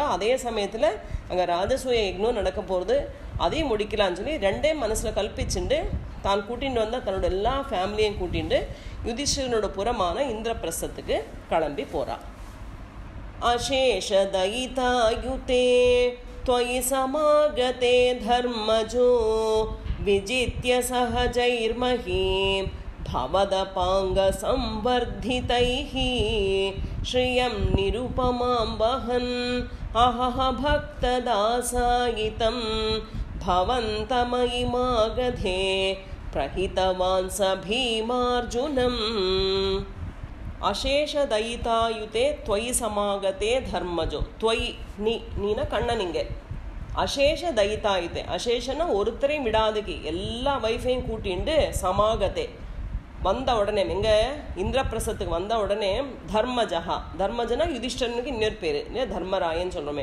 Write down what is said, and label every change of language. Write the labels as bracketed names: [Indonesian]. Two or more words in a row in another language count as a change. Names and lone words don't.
[Tamil] அதே சமயத்தில் அங்கே ராஜசூய யக்ஞம் நடக்க போகிறது, அதையும் முடிக்கலான்னு சொல்லி 2 மனசில் கல்பிச்சுண்டு தான் கூட்டிகிட்டு வந்தால் தன்னோட எல்லா ஃபேமிலியையும் கூட்டிகிட்டு யுதிஷ்டிரனோட புறமான இந்திரபிரஸ்தத்துக்கு கிளம்பி போகிறான். [Sanskrit] अशेष दयितायुते त्वयि समागते धर्मजो विजित्य सहजैर्महीं भवदपाङ्गसंवर्धितैः श्रियं निरुपमां वहन् अहह भक्तदासायितं भवन्तमयिमागधे प्रहितवान् स भीमार्जुनम्. अशेष दयितायुते त्वयि समागते धर्मजो. [Tamil] त्वयि நீனா கண்ணனிங்க. [Sanskrit] अशेष दयितायुते, [Tamil] அசேஷனா ஒருத்தரையும் விடாதுக்கு எல்லா வைஃபையும் கூட்டிண்டு சமாகதே வந்த உடனே எங்க இந்திரபிரசத்துக்கு வந்த உடனே தர்மஜஹா, தர்மஜனா யுதிஷ்டிரனுக்கு இன்னொரு பேர் தர்மராயன்னு சொல்கிறோமே.